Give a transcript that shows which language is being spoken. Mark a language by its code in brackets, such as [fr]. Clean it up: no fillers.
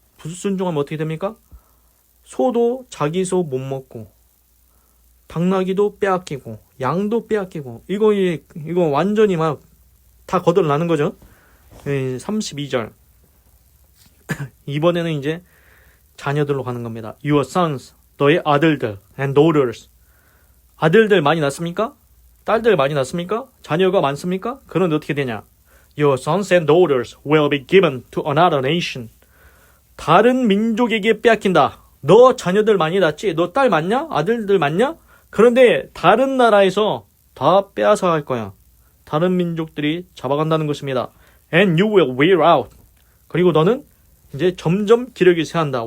[ko] 불순종하면 어떻게 됩니까? 소도 자기 소 못 먹고 당나귀도 빼앗기고 양도 빼앗기고 이거 완전히 막 다 거덜나는 거죠. 32절 이번에는 이제 자녀들로 가는 겁니다. [en] Your sons, [ko] 너의 아들들 [en] and daughters. [ko] 아들들 많이 낳습니까? 딸들 많이 낳습니까? 자녀가 많습니까? 그런데 어떻게 되냐? [en] Your sons and daughters will be given to another nation. [ko] 다른 민족에게 빼앗긴다. 너 자녀들 많이 낳지? 너 딸 많냐? 아들들 많냐? 그런데 다른 나라에서 다 빼앗아 갈 거야. 다른 민족들이 잡아간다는 것입니다. [en] And you will wear out. [ko] 그리고 너는 이제 점점 기력이 쇠한다.